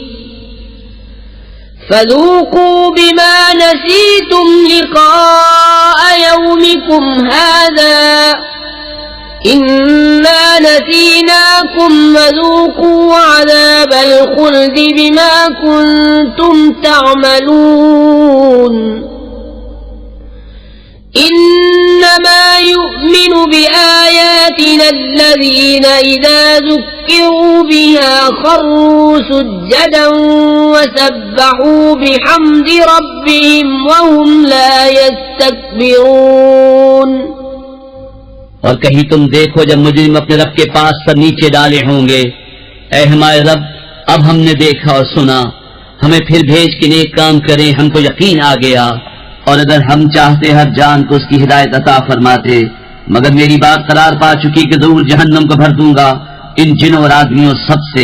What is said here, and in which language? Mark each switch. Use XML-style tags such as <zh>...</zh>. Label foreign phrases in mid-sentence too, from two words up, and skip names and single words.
<ar>فذوقوا بما نسيتم لقاء يومكم هذا إنا نسيناكم وذوقوا عذاب الخلد بما كنتم تعملون. إنما يؤمن بآياتنا الذين إذا ذكروا بها خروا سجدا وسبحوا بحمد ربهم وهم لا يستكبرون.</ar> <ur>اور کہیں تم دیکھو جب مجرم اپنے رب کے پاس سر نیچے ڈالے ہوں گے، اے ہمارے رب، اب ہم نے دیکھا اور سنا، ہمیں پھر بھیج کے نیک کام کریں، ہم کو یقین آ گیا. اور اگر ہم چاہتے ہر جان کو اس کی ہدایت عطا فرماتے، مگر میری بات قرار پا چکی کہ ضرور جہنم کو بھر دوں گا ان جنوں اور آدمیوں سب سے.</ur>